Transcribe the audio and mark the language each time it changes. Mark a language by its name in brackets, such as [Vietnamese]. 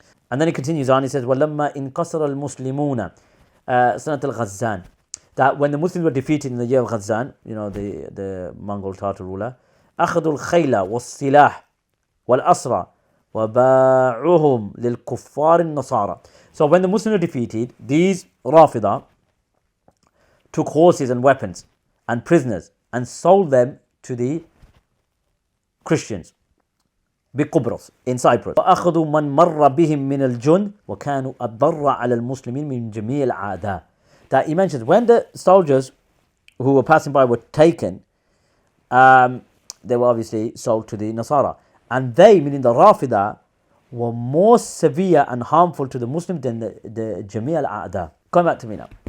[English] And then he continues on, he says, [Arabic] وَلَمَّا إِنْقَصَرَ الْمُسْلِمُونَ سَنَةَ الْغَزَّانِ, [English] that when the Muslims were defeated in the year of Ghazan, you know, the Mongol Tartar ruler, [Arabic] أَخَذُوا الْخَيْلَ وَالسِّلَاحِ وَالْأَسْرَى وَبَاعُهُمْ لِلْكُفَّارِ النَّصَارَى. [English] So when the Muslims were defeated, these Rafidah took horses and weapons and prisoners and sold them to the Christians بقبرص in Cyprus. [Arabic] وأخذوا من مر بهم من الجند وكانوا أضر على المسلمين من جميع الأعداء. [English] That he mentions when the soldiers who were passing by were taken, they were obviously sold to the Nasara, and they, meaning the Rafidah, were more severe and harmful to the Muslims than the Jami' al-A'da. Come back to me now.